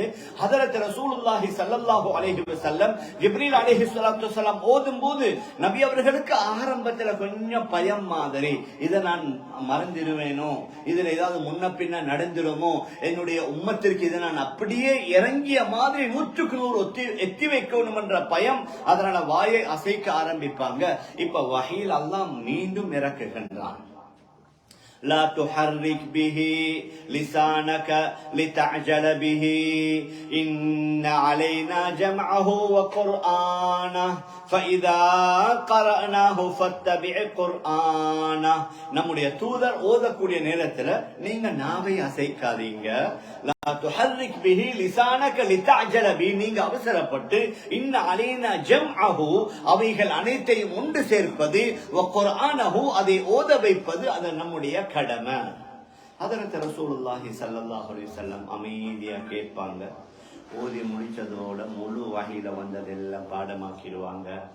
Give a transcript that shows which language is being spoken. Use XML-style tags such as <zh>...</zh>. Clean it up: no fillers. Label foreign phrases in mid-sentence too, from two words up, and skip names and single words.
<ta>ஹதரத்</ta> <ar>رسول الله صلى الله عليه وسلم</ar> <ta>ஜிப்ரீல்</ta> <ar>عليه الصلاة والسلام</ar> <ta>ஓதும் போது நபி அவர்களுக்கு ஆரம்பத்துல கொஞ்சம் பயம் மாதிரி, இதை நான் மறந்துடுவேனோ, இதுல ஏதாவது முன்ன பின்ன நடந்துடுமோ, என்னுடைய உம்மத்திற்கு இதை நான் அப்படியே இறங்கிய மாதிரி 100க்கு 100 எத்தி வைக்கணும் என்ற பயம். அதனால வாயை அசைக்க ஆரம்பிப்பாங்க. இப்ப வஹீல் அல்லாஹ் மீண்டும் இறக்குகின்றான்.</ta> <ar>لا تحرك به لسانك لتعجل به إن علينا جمعه وقرآنه فإذا قرأناه فاتبع قرآنه.</ar> <ta>நம்முடைய தூதர் ஓதக்கூடிய நேரத்துல நீங்க நாவை அசைக்காதீங்க.</ta> <ar>لا تحرك به لسانك لتعجل به,</ar> <ta>நீங்க அவசரப்பட்டு</ta> <ar>إن علينا جمعه,</ar> <ta>அவைகள் அனைத்தையும் ஒன்று சேர்ப்பது, வகுர்ஆனஹு, அதை ஓத வைப்பது அது நம்முடைய கடமை. ஹதரத்</ta> <ar>رسول الله صلى الله عليه وسلم</ar> <ta>அமைதியா கேட்பாங்க. ஓதி முடிச்சதோட முழு வஹீல வந்ததெல்லாம் பாடமாக்கிடுவாங்க.</ta>